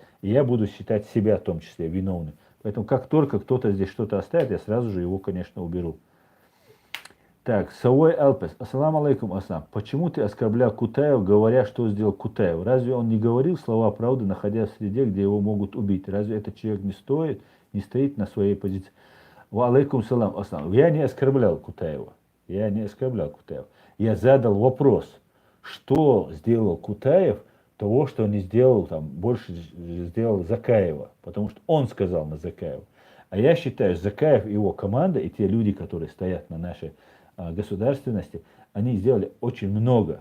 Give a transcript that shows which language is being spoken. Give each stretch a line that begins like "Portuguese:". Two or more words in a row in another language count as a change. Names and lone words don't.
Russian: И я буду считать себя в том числе виновным. Поэтому как только кто-то здесь что-то оставит, я сразу же его, конечно, уберу. Так, Сауэй Алпес.
Arabic: السلام عليكم, Аслам.
Russian: Почему ты оскорблял Кутаев, говоря, что сделал Кутаев? Разве он не говорил слова правды, находясь в среде, где его могут убить? Разве этот человек не стоит на своей позиции?
Arabic: وعليكم سلام, Аслам.
Russian: Я не оскорблял Кутаева. Я не оскорблял Кутаева. Я задал вопрос, что сделал Кутаев того, что не сделал, там, больше сделал Закаева. Потому что он сказал на Закаева. А я считаю, Закаев и его команда, и те люди, которые стоят на нашей государственности, они сделали очень много.